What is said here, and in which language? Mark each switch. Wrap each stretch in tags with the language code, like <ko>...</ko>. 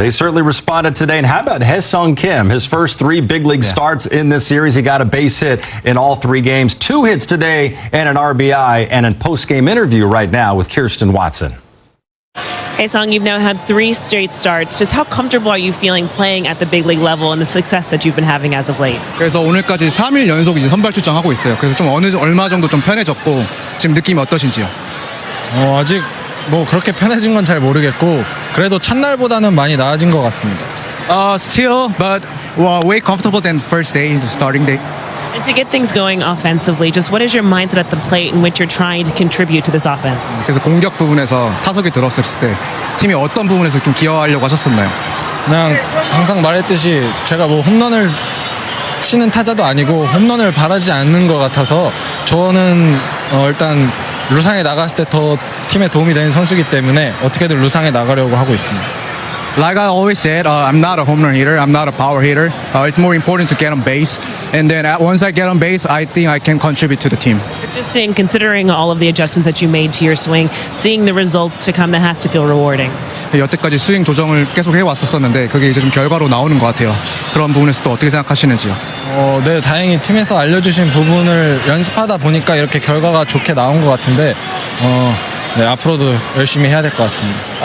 <en>They certainly responded today. And how about Ha-Seong Kim? His first 3 big league starts in this series. He got a base hit in all 3 games. 2 hits today and an RBI, and a post-game interview right now with Kirsten Watson. Ha-Seong, you've now had 3 straight starts. Just how comfortable are you feeling playing at the big league level and the success that you've been having as of late?</en> <ko>그래서 오늘까지 3일 연속 이제 선발 출장하고 있어요. 그래서 좀 얼마 정도 좀 편해졌고 지금 느낌이 어떠신지요? 아직 뭐 그렇게 편해진 건 잘 모르겠고 그래도 첫날보다는 많이 나아진 것 같습니다.</ko> <en>Still, but way comfortable than first day, the starting day. And to get things going offensively, just what is your mindset at the plate in which you're trying to contribute to this offense?</en> <ko>그래서 공격 부분에서 타석에 들었을 때 팀이 어떤 부분에서 좀 기여하려고 하셨었나요? 그냥 항상 말했듯이 제가 뭐 홈런을 치는 타자도 아니고 홈런을 바라지 않는 것 같아서 저는 일단 루상에 나갔을 때 더 팀에 도움이 되는 선수이기 때문에 어떻게든 루상에 나가려고 하고 있습니다.</ko> <en>Like I always said, I'm not a home run hitter. I'm not a power hitter. It's more important to get on base. And then once I get on base, I think I can contribute to the team. Just seeing, considering all of the adjustments that you made to your swing, seeing the results to come, that has to feel rewarding.</en> <ko>여태까지 스윙 조정을 계속 해왔었는데 그게 이제 좀 결과로 나오는 것 같아요. 그런 부분에서 또 어떻게 생각하시는지요? 네, 다행히 팀에서 알려주신 부분을 연습하다 보니까 이렇게 결과가 좋게 나온 것 같은데 네, 앞으로도 열심히 해야 될 것 같습니다.</ko>